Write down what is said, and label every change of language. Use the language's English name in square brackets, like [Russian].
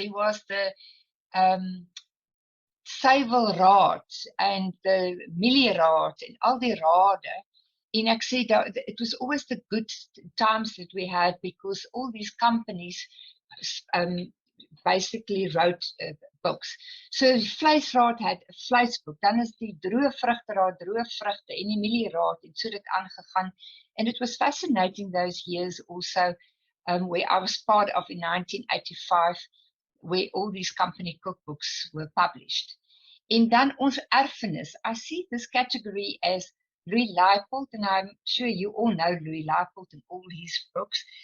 [English] There was the Suiwelraad and the Milieraad and [Afrikaans] al die rade. En ek sê, [English] it was always the good times that we had, because all these companies basically wrote books. [Afrikaans] So die Vleisraad [English] had a [Afrikaans] vleisboek, dan is die droë vrugteraad, droë vrugte, en die Milieraad, en so dit aangegaan. [English] And it was fascinating those years also, where I was part of in 1985, where all these company cookbooks were published. [Afrikaans] En dan ons erfenis, [English] I see this category as Louis Leipold, and I'm sure you all know Louis Leipold and all his books.